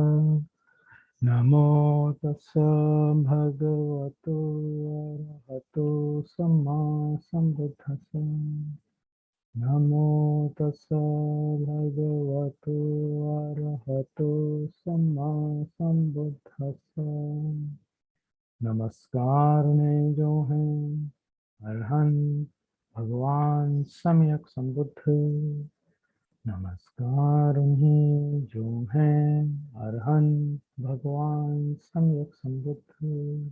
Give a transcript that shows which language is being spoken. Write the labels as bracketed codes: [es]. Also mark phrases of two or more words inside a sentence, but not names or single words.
[pi] नमो तस् भगवतो अरहतो सम्मा सम्बुद्धस्स. नमो तस् भगवतो अरहतो सम्मा सम्बुद्धस्स. [hi] नमस्कार ने जो हैं अरहंत भगवान सम्यक संबुद्ध. नमस्कार उन्हें जो हैं अरहंत भगवान सम्यक संबुद्ध.